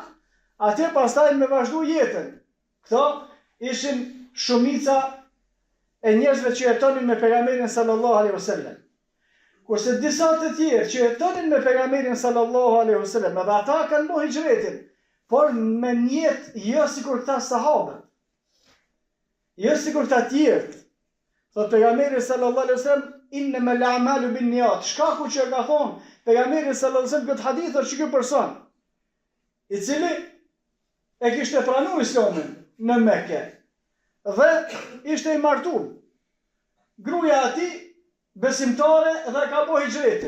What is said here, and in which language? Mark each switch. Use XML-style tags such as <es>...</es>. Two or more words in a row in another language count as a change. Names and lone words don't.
<sq>Atje pastaj me vazhdu jetën. Këto ishin shumica e njerëzve që jetonin me pejgamberin</sq> <ar>صلى الله عليه وسلم.</ar> <sq>Kurse disa të tjerë që jetonin me pejgamberin</sq> <ar>صلى الله عليه وسلم,</ar> <sq>edhe ata kanë bërë hijretin, por me niyet jo sikur këta sahabët. Jo sikur këta tjerë. Thot pejgamberi</sq> <ar>صلى الله عليه وسلم, إنما الأعمال بالنيات.</ar> <sq>Shkaku që ka thonë pejgamberi</sq> <ar>صلى الله عليه وسلم</ar> <sq>këtë hadith është ky person, i cili e kishte pranuar Islamin në Mekë dhe ishte i martuar. Gruaja e tij besimtare dhe ka bërë hijretin.</sq>